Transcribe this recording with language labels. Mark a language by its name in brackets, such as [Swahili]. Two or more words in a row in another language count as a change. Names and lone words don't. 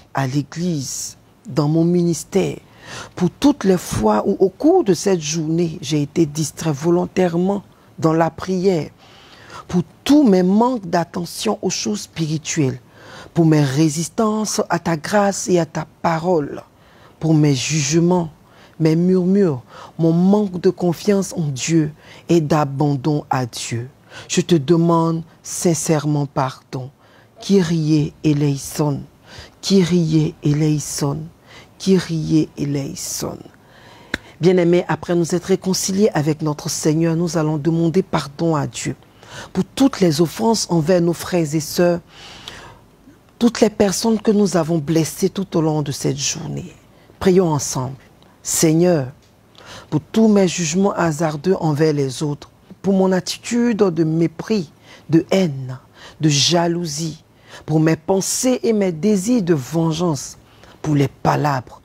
[French] à l'église, dans mon ministère, pour toutes les fois où au cours de cette journée, j'ai été distrait volontairement dans la prière, pour tous mes manques d'attention aux choses spirituelles, pour mes résistances à ta grâce et à ta parole, pour mes jugements, mes murmures, mon manque de confiance en Dieu et d'abandon à Dieu. Je te demande sincèrement pardon. [Greek] Κύριε ἐλέησον, Κύριε ἐλέησον, Κύριε ἐλέησον. [French] Bien-aimés, après nous être réconciliés avec notre Seigneur, nous allons demander pardon à Dieu pour toutes les offenses envers nos frères et sœurs, toutes les personnes que nous avons blessées tout au long de cette journée. Prions ensemble. Seigneur, pour tous mes jugements hasardeux envers les autres, pour mon attitude de mépris, de haine, de jalousie, pour mes pensées et mes désirs de vengeance, pour les palabres,